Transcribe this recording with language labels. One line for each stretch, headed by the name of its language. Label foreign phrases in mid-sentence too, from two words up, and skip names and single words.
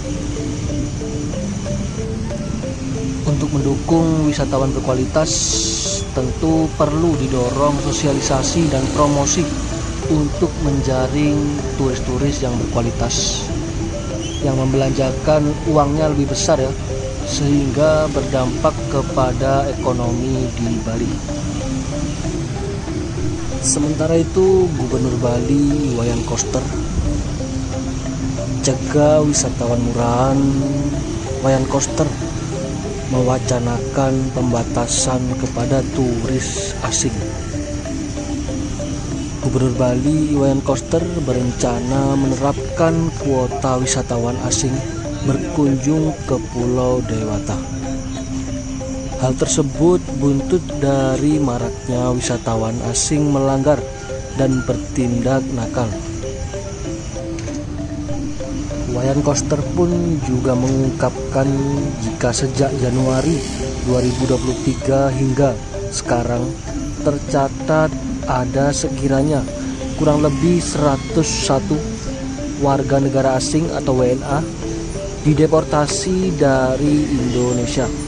Indonesian: Untuk mendukung wisatawan berkualitas, tentu perlu didorong sosialisasi dan promosi untuk menjaring turis-turis yang berkualitas, yang membelanjakan uangnya lebih besar ya, sehingga berdampak kepada ekonomi di Bali. Sementara itu, Gubernur Bali Wayan Koster jaga wisatawan murahan. Wayan Koster mewacanakan pembatasan kepada turis asing. Gubernur Bali Wayan Koster berencana menerapkan kuota wisatawan asing berkunjung ke Pulau Dewata. Hal tersebut buntut dari maraknya wisatawan asing melanggar dan bertindak nakal. Wayan Koster pun juga mengungkapkan jika sejak Januari 2023 hingga sekarang tercatat ada sekiranya kurang lebih 101 warga negara asing atau WNA dideportasi dari Indonesia.